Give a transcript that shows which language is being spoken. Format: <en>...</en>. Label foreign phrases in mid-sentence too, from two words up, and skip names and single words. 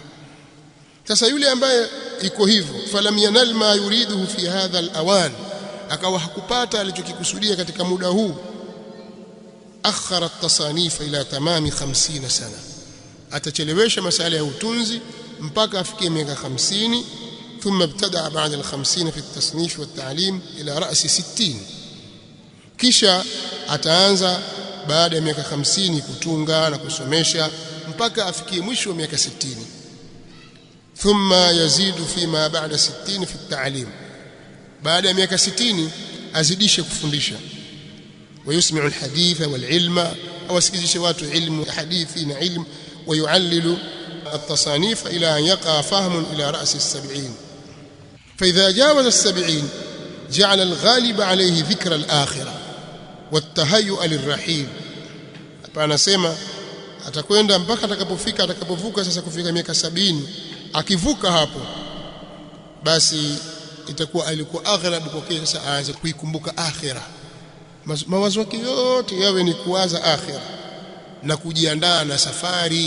<sw>Sasa yule ambaye iko hivyo,</sw> <ar>فلم ينل ما يريده في هذا الأوان,</ar> <sw>akawa hakupata alichokikusudia katika muda huu,</sw> <ar>أخر التصانيف إلى تمام 50 سنة,</ar> <sw>atachelewesha masala ya utunzi mpaka afikie miaka 50.</sw> <ar>ثم ابتدع بعد 50 في التصنيف والتعليم إلى رأس 60.</ar> <sw>kisha ataanza baada ya miaka 50 kutunga na kusomesha mpaka afikie mwisho wa miaka 60.</sw> <ar>ثم يزيد فيما بعد 60 في التعليم,</ar> <sw>baada ya miaka 60 azidishe kufundisha.</sw> <ar>ويسمع الحديث والعلم,</ar> <sw>au asikizishe watu ilmu hadithi na ilmu.</sw> <ar>ويعلل التصانيف إلى أن يقع فهم إلى رأس 70. فإذا جاوز 70 جعل الغالب عليه ذكر الآخرة والتهيؤ للرحيل.</ar> <sw>hapa anasema atakwenda mpaka atakapovuka sasa kufika miaka 70. Akivuka hapo basi itakuwa alikuwa aghlab kwake sasa aanze kuikumbuka akhira, mawazo yake yote yawe ni kuwaza akhira na kujiandaa na safari.</sw>